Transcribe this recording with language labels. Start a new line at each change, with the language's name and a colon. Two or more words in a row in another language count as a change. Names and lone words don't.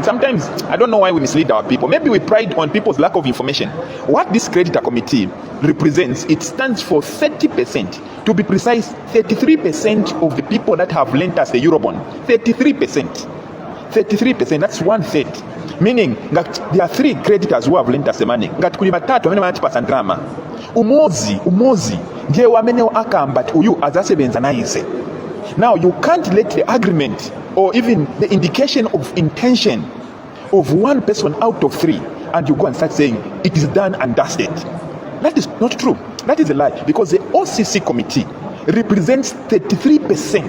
English: Sometimes, I don't know why we mislead our people. Maybe we pride on people's lack of information. What this creditor committee represents, it stands for 30%. To be precise, 33% of the people that have lent us the Eurobond. 33%. 33%, that's 1/3. Meaning that there are 3 creditors who have lent us the money.
Nyanja: Ngati kuli batatu wamene wanatipasa ndrama. Umozi ndiye wamenewo akamba uyu azasebenza naise.
English: Now you can't let the agreement or even the indication of intention of one person out of 3 and you go and start saying it is done and dusted. That is not true. That is a lie, because the OCC committee represents 33%.